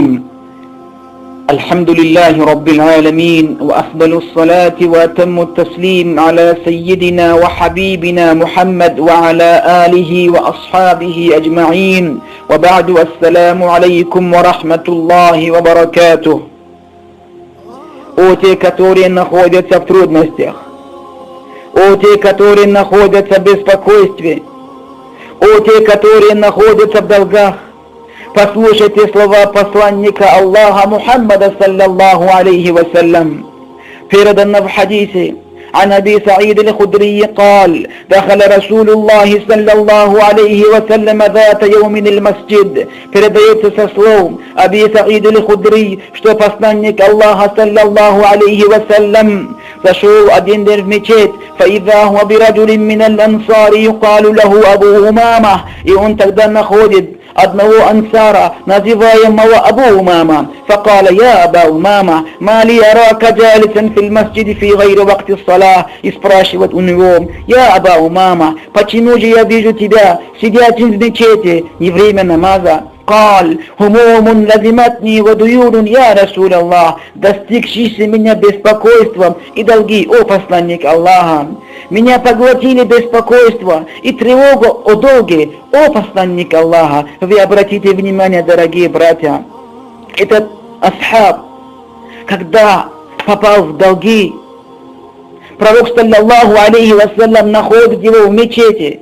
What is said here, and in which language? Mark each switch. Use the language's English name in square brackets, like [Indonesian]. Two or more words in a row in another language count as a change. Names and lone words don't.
[Arabic] الحمد لله رب العالمين، وأفضل الصلاة وأتم التسليم على سيدنا وحبيبنا محمد وعلى آله وأصحابه أجمعين، وبعد. السلام عليكم ورحمة الله وبركاته. [Russian] О те, которые находятся в трудностях, о те, которые находятся в беспокойстве, о те, которые находятся в долгах, послушайте слова посланника Аллаха Мухаммада [Arabic] صلى الله عليه وسلم. [Russian] Передано в хадисе [Arabic] عن أبي سعيد الخدري قال: دخل رسول الله صلى الله عليه وسلم ذات يوم المسجد. [Russian] Передается со слов Аби Саид аль-Худри, что посланник Аллаха [Arabic] صلى الله عليه وسلم [Russian] зашел один день в мечеть. [Arabic] فإذا هو برجل من الأنصار يقال له أبو أمامة. [Russian] И он тогда находит одного ансара, называемого Абу Умама. [Arabic] فقال: يا أبا أمامة ما لي أراك جالسا في المسجد في غير وقت الصلاة. [Russian] И спрашивает у него: я Аба Умама, почему же я вижу тебя сидящим в мечети не время намаза? [Arabic] قال: هموم لزمتني وديون يا رسول الله. [Russian] Достигшиеся меня беспокойством и долги, о посланник Аллаха. Меня поглотили беспокойство и тревога о долге, о посланник Аллаха. Вы обратите внимание, дорогие братья, этот асхаб, когда попал в долги, пророк [Arabic] صلى الله عليه وسلم [Russian] находит его в мечети.